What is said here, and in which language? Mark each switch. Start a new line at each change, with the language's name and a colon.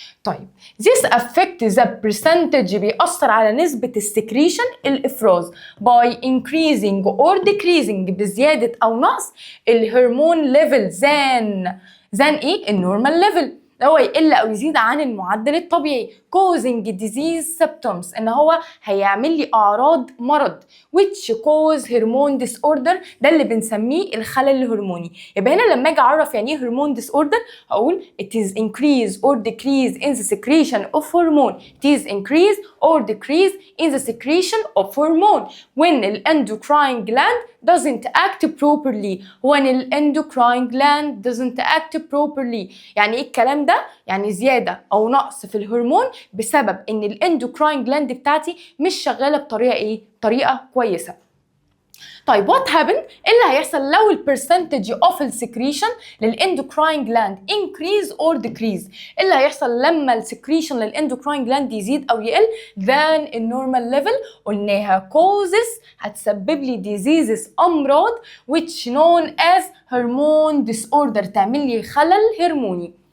Arabic: طيب
English: this affect the percentage،
Arabic: بيأثر على نسبة السكريشن الإفراز
English: by increasing or decreasing،
Arabic: بزيادة أو نقص الهرمون ليفل than إيه؟ النورمال ليفل، هو يقل أو يزيد عن المعدل الطبيعي.
English: causing disease symptoms،
Arabic: إن هو هيعمل لي أعراض مرض
English: which cause hormone disorder،
Arabic: ده اللي بنسميه الخلل الهرموني. يبقى هنا لما أجي أعرف يعني إيه
English: hormone disorder
Arabic: هقول
English: it is increase or decrease in the secretion of hormone. it is increase or decrease in the secretion of hormone when the endocrine gland doesn't act properly. when the endocrine gland doesn't act properly
Arabic: يعني إيه الكلام ده؟ يعني زيادة أو نقص في الهرمون بسبب ان الاندوكراين جلاند بتاعتي مش شغاله بطريقه ايه؟ طريقه كويسه. طيب
English: What happen?
Arabic: ايه اللي هيحصل لو البرسنتج اوف السكريشن للاندوكراين جلاند
English: Increase or decrease?
Arabic: ايه اللي هيحصل لما السكريشن للاندوكراين جلاند يزيد او يقل ذان النورمال ليفل؟ قلناها كوزز، هتسبب لي ديزيزز امراض
English: which known as hormone disorder،
Arabic: تعمل لي خلل هرموني.